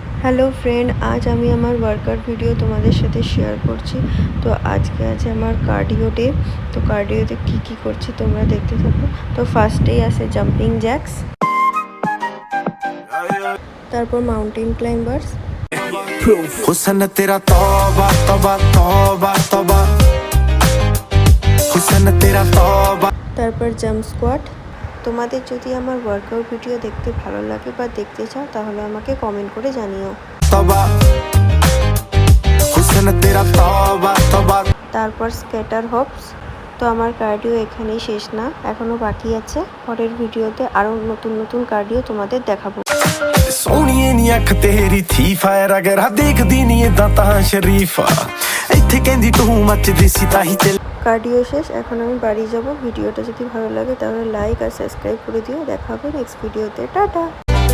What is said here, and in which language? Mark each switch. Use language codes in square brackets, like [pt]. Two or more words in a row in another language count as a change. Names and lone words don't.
[en] Hello friend, [bn] আজ আমি আমার [en] workout video [bn] তোমাদের সাথে শেয়ার করছি। তো আজকে আছে আমার [en] cardio day. [bn] তো কার্ডিওতে কি করছি তোমরা দেখতে থাকো। তো ফার্স্টেই আছে [en] jumping jacks, [bn] তারপর [en] mountain climbers, [hi] हुस्न तेरा तौबा तौबा तौबा तौबा हुस्न तेरा तौबा। [bn] তারপর [en] jump squat. [bn] তোমাদের যদি আমার [en] workout video [bn] দেখতে ভালো লাগে বা দেখতে চাও তাহলে আমাকে কমেন্ট করে জানিও। তারপর [en] skater hops. [bn] তো আমার কার্ডিও এখানেই শেষ না, এখনো বাকি আছে। পরের ভিডিওতে আরো নতুন নতুন কার্ডিও তোমাদের দেখাবো। [pa] ਸੋਣੀਏ ਨੀ ਅੱਖ ਤੇਰੀ ਥੀ ਫਾਇਰ ਅਗਰ ਦੇਖਦੀ ਨੀ ਇੱਦਾਂ ਤਾਂ ਸ਼ਰੀਫਾ ਇੱਥੇ ਕਹਿੰਦੀ ਤੂ ਮਚਦੀ ਸੀ ਤਾਹੀਂ ਤੇ। [bn] কার্ডিও শেষ, এখন আমি বাড়ি যাব। ভিডিওটা যদি ভালো লাগে তাহলে লাইক আর সাবস্ক্রাইব করে দিও। দেখা হবে নেক্সট ভিডিওতে। টাটা।